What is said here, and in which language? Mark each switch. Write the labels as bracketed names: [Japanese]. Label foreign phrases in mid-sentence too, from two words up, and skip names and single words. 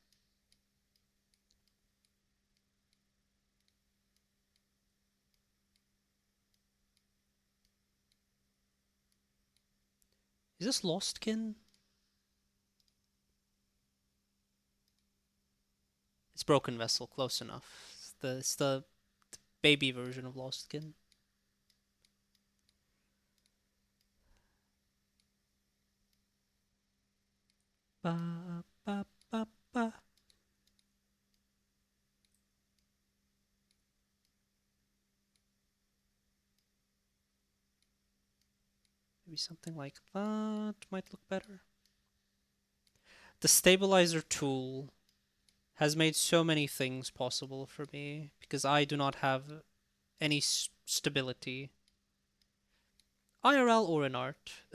[English] Is this Lostkin? It's Broken Vessel, close enough. It's the baby version of Lostkin. Ba ba ba ba. Maybe something like that might look better. The stabilizer tool has made so many things possible for me because I do not have any stability, IRL or in art.